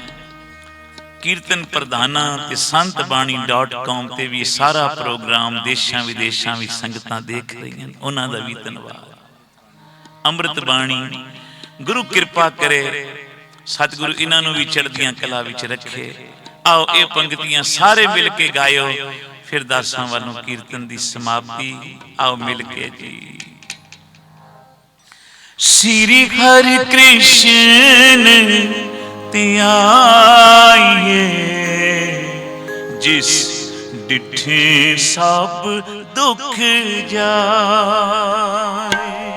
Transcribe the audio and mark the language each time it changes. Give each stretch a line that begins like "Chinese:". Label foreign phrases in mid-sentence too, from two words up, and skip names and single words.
Punjabi: ਕੀਰਤਨ ਪ੍ਰਧਾਨਾਂ ਤੇ ਸੰਤਬਾਣੀ.com ਤੇ ਵੀ ਸਾਰਾ ਪ੍ਰੋਗਰਾਮ ਦੇਸ਼ਾਂ ਵਿਦੇਸ਼ਾਂ ਵਿੱਚ ਸੰਗਤਾਂ ਦੇਖ ਰਹੀਆਂ ਹਨ, ਉਹਨਾਂ ਦਾ ਵੀ ਧੰਨਵਾਦ। ਅੰਮ੍ਰਿਤ ਬਾਣੀ ਗੁਰੂ ਕਿਰਪਾ ਕਰੇ, ਸਤਿਗੁਰੂ ਇਹਨਾਂ ਨੂੰ ਵੀ ਚੜ੍ਹਦੀਆਂ ਕਲਾ ਵਿੱਚ ਰੱਖੇ। ਆਓ ਇਹ ਪੰਕਤੀਆਂ ਸਾਰੇ ਮਿਲ ਕੇ ਗਾਇਓ, ਫਿਰ ਦਾਸਾਂ ਵੱਲੋਂ ਕੀਰਤਨ ਦੀ ਸਮਾਪਤੀ। ਆਓ ਮਿਲ ਕੇ ਜੀ। ਸ਼੍ਰੀ ਹਰਿ ਕ੍ਰਿਸ਼ਨ ਤ੍ਯਾਇਏ, ਜਿਸ ਡਿਠੇ ਸਭ ਦੁਖ ਜਾਏ।